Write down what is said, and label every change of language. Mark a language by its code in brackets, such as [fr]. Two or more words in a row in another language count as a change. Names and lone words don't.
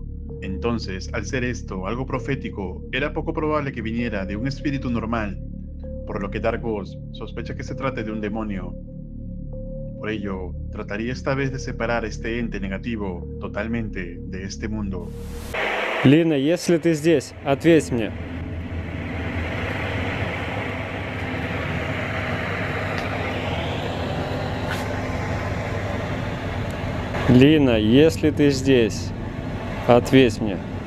[es] Entonces, al ser esto algo profético, era poco probable que viniera de un espíritu normal, por lo que Dark Ghost sospecha que se trate de un demonio. Por ello, trataría esta vez de separar este ente negativo totalmente de este mundo. [ru] Лина, если ты здесь, ответь мне. Лина, если ты здесь, ответь мне.